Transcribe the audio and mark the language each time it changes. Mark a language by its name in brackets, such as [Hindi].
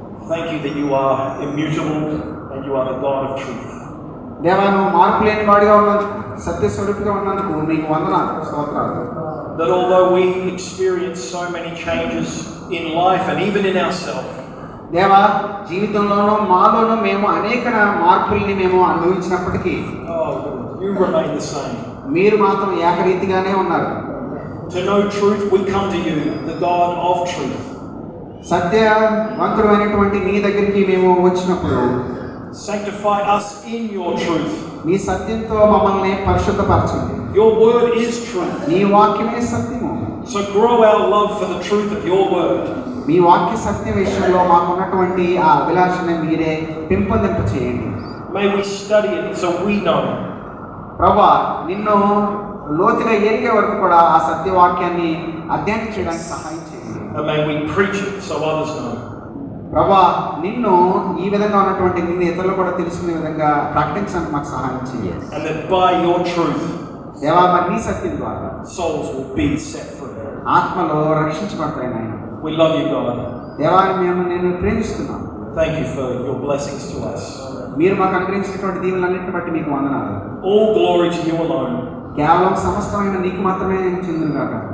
[English] thank you that you are immutable and you are the God of truth. [Telugu] దేవా, నువ్వు మార్పు లేని వాడిగా ఉన్నందుకు, సత్యస్వరూపిగా ఉన్నందుకు నీకు వందనాలు, స్తోత్రాలు. [English] That although we experience so many changes in life and even in ourselves, [Telugu] దేవా, జీవితంలోనూ మాలోనూ మేము అనేక మార్పుల్ని మేము అనుభవించినప్పటికీ [English] oh, you remain the same. [Telugu] మీరు మాత్రం ఏకరీతిగానే ఉన్నారు. [English] To know truth, we come to you, the God of truth. [Telugu] సత్యవంతుడు అయినటువంటి నీ దగ్గరికి మేము వచ్చినప్పుడు [English] Sanctify us in your truth. [Telugu] మీ సత్యంతో మమ్మల్ని పరిశుద్ధపరచండి. [English] Your word is truth. [Telugu] నీ వాక్యమే సత్యము. [English] So grow our love for the truth of your word. [Telugu] మీ వాక్య సత్య విషయంలో మాకున్నటువంటి ఆ అభిలాషని మీరే పెంపొందింప చేయండి. [English] May we study it so we know. [Telugu] ప్రభా, నిన్ను లోతుగా ఎరిగే వరకు కూడా ఆ సత్యవాక్యాన్ని అధ్యయనం చేయడానికి సహాయం చేయండి. [English] And may we preach it so others know. [Telugu] ప్రభా, నిన్ను ఈ విధంగా ఉన్నటువంటి నిన్ను ఇతరులు కూడా తెలుసుకునే విధంగా ప్రకటించడానికి మాకు సహాయం చేయండి. [English] And that by your truth, [Telugu] దేవా, మరి నీ సత్యం ద్వారా [English] souls will be set free. [Telugu] ఆత్మలో రక్షించబడతాయి నాయన. [English] We love you, God. [Telugu] దేవా, మేము నేను ప్రేమిస్తున్నాను. [English] Thank you for your blessings to us. [Telugu] మీరు మాకు అనుగ్రహించినటువంటి దీవులన్నింటిని బట్టి మీకు వందనాలు. [English] All glory to you alone. [Telugu] కేవలం సమస్తమైన నీకు మాత్రమే చెందును గాక.